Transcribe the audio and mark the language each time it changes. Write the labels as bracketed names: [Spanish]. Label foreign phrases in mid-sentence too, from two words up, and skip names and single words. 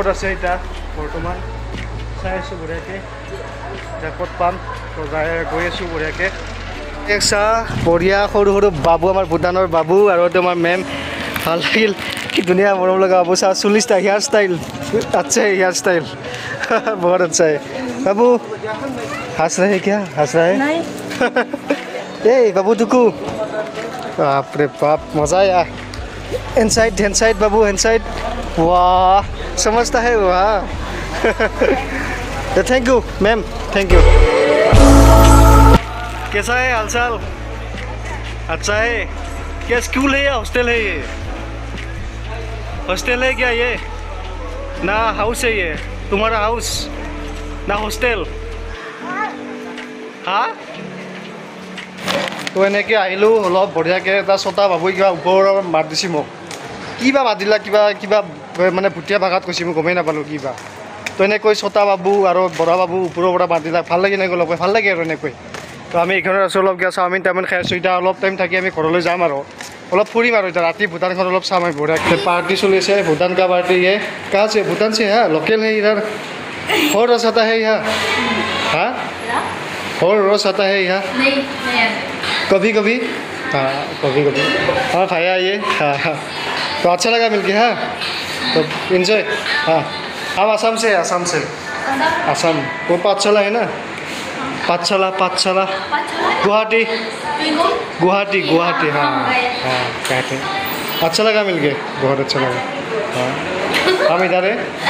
[Assamese] আছে এতিয়া বৰ্তমান চাই আছোঁ বঢ়িয়াকৈ এতিয়া ক'ত পাম তো যাই গৈ আছোঁ বঢ়িয়াকৈ এক চাহ বঢ়িয়া সৰু সৰু বাবু আমাৰ ভূটানৰ বাবু আৰু তোমাৰ মেম ভাল লাগিল কি ধুনীয়া মৰম লগা বাবু চাহ 40টা হেয়াৰ ষ্টাইল [Hindi] अच्छा हेयर स्टाइल बहुत अच्छा है बाबू हंस रहे हैं क्या हंस रहा है नहीं ए बाबू दुकू बाप रे बाप मजा आया इनसाइड बाबू इनसाइड वाह समझता है वाह [English] thank you ma'am thank you [Hindi] कैसा है हालचाल अच्छा है क्या स्कूल है या हॉस्टल है ये हॉस्टल है क्या ये ना हाउस है ये तुम्हारा हाउस ना हॉस्टल हाँ তো [Assamese] এনেকৈ আহিলোঁ অলপ বঢ়িয়াকৈ এটা ছটা বাবুই কিবা ওপৰৰ মাত দিছে মোক কিবা মাতিলা কিবা কিবা মানে ভুটীয়া ভাষাত কৈছে মই গমেই নাপালোঁ কিবা তো এনেকৈ ছটা বাবু আৰু বৰা বাবু ওপৰৰ পৰা মাতিলা ভাল লাগি নাই অলপ ভাল লাগে আৰু এনেকৈ তো আমি এইখনত আছোঁ অলপ কিবা চাওমিন টাউমিন খাই আছোঁ এতিয়া অলপ টাইম থাকি আমি ঘৰলৈ যাম আৰু অলপ ফুৰিম আৰু এতিয়া ৰাতি ভূটানখন অলপ চাম আমি বঢ়িয়াকৈ পাৰ্টি চলি আছে [Hindi] भूटान का पार्टी ये कहाँ से भूटान से है लोकल है इधर और रस आता है यहाँ हाँ और रस आता है यहाँ नहीं कभी कभी हाँ कभी कभी हाँ खाया ये हाँ हाँ तो अच्छा लगा मिलके हाँ तो इन्जॉय हाँ हम आसाम से आसाम वो पाठशाला है ना पाठशाला गुवाहाटी गुवाहाटी हाँ हाँ कहते हैं अच्छा लगा मिलके बहुत अच्छा लगा हाँ हम इधर है